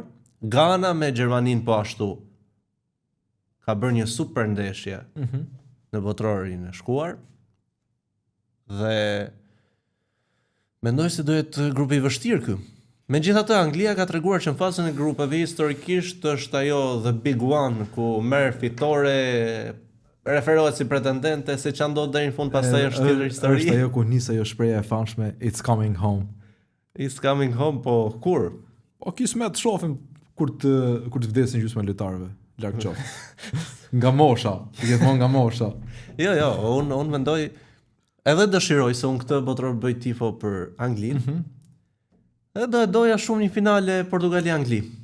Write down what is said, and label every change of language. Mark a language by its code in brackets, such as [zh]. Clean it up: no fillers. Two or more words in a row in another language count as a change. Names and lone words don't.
[sq] Ghana me Gjermaninë po ashtu ka bërë një super ndeshje në botrorin e shkuar. Dhe mendoj se do jetë grupi i vështirë ky. Megjithatë, Anglia ka treguar që në fazën e grupeve historikisht është ajo [en] the big one [sq] ku merr fitore, referohet si pretendente, se që ndodh deri në fund pastaj është tjetër histori. Është ajo ku nis ajo shpreha e famshme [en] It's coming home. It's coming home, [sq] po kur? Po kismet shohim kur të vdesin gjysmë lojtarëve, larg qoftë. Nga mosha, gjithmonë nga mosha. Jo, unë mendoj edhe dëshiroj se unë këtë botror bëj tifo për Anglinë. Edhe doja shumë një finale Portugali-Angli.